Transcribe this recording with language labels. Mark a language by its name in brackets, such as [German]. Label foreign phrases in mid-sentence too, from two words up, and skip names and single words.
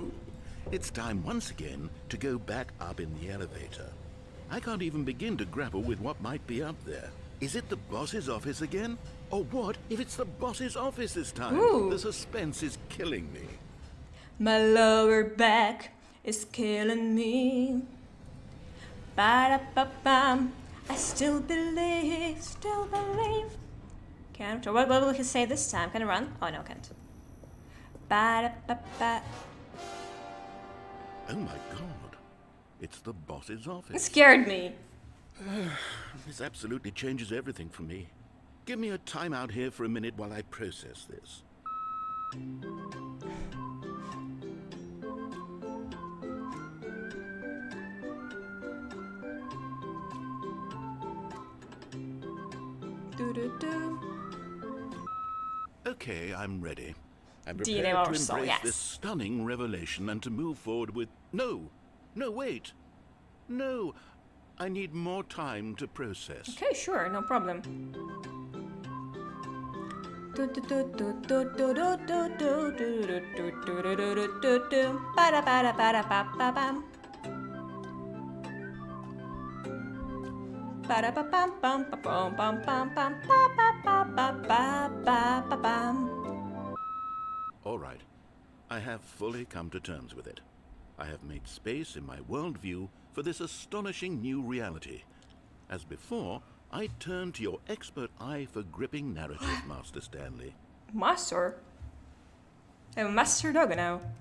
[English] It's time once again to go back up in the elevator. I can't even begin to grapple with what might be up there. Is it the boss's office again? Or what if it's the boss's office this time? Ooh. The suspense is killing me. My lower back is killing me. Ba-da-ba-bam. I still believe. Can't. What will he say this time? Can I run? Oh no, can't. Ba-da-ba-ba. Oh my god. It's the boss's It office. scared me. This absolutely changes everything for me. Give me a time out here for a minute while I process this. Do-do-do. Okay, I'm ready. I'm DNA prepared to Marshall, embrace yes. this stunning revelation and to move forward with... No, wait. No, I need more time to process. Okay, sure, no problem. Ba-da-ba-da-ba-da-ba-ba-bam. Ba-da-ba-bam-bam-ba-bam-bam-bam-ba-ba-ba-ba-ba-bam. All right, I have fully come to terms with it. I have made space in my worldview for this astonishing new reality. As before, I turn to your expert eye for gripping narrative, Master Stanley. Master? I'm a master dog now.